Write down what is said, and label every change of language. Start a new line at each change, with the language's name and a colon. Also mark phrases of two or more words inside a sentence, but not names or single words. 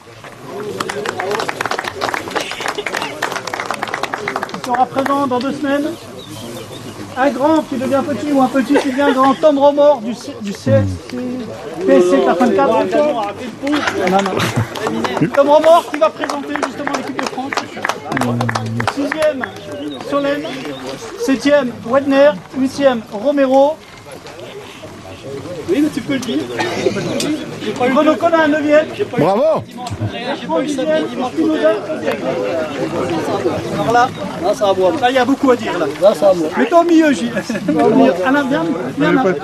French: Il sera présent dans 2 semaines. Un grand qui devient petit ou un petit qui devient grand, Tom Romor du PC 84. Tom Romor qui va présenter justement l'équipe de France. 6e, Solène. 7e, Wedner. 8e, Romero. Oui, mais tu peux le dire. J'ai pas eu Renaud Collin, 9e. Bravo. j'ai pas eu le samedi, dimanche. Alors là, Là, ça va boire. là, il y a beaucoup à dire. Là. Là, ça va boire. Mets-toi au milieu, Gilles. Au milieu. Alain, viens. Viens, là.